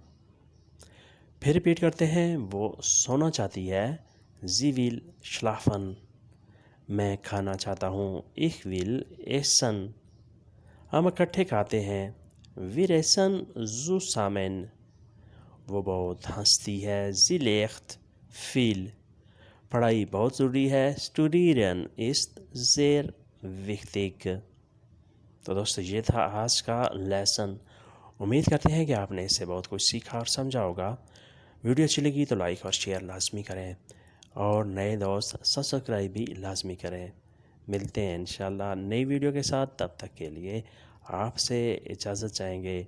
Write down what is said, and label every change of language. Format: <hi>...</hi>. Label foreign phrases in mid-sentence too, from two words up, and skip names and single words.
<ur>پھر ریپیٹ کرتے ہیں، وہ سونا چاہتی ہے،</ur> <de>sie will schlafen۔</de> <ur>میں کھانا چاہتا ہوں،</ur> <de>ich will essen۔</de> <ur>ہم اکٹھے کھاتے ہیں،</ur> <de>wir essen zusammen۔</de> <ur>وہ بہت ہنستی ہے،</ur> <de>sie lacht viel۔</de> <ur>پڑھائی بہت ضروری ہے،</ur> <de>studieren ist sehr wichtig۔</de> <ur>تو دوستو یہ تھا آج کا لیسن۔ امید کرتے ہیں کہ آپ نے اس سے بہت کچھ سیکھا اور سمجھا ہوگا۔ ویڈیو اچھی لگی تو لائک اور شیئر لازمی کریں، اور نئے دوست سبسکرائب بھی لازمی کریں۔ ملتے ہیں انشاءاللہ نئی ویڈیو کے ساتھ، تب تک کے لیے آپ سے اجازت چاہیں گے۔</ur>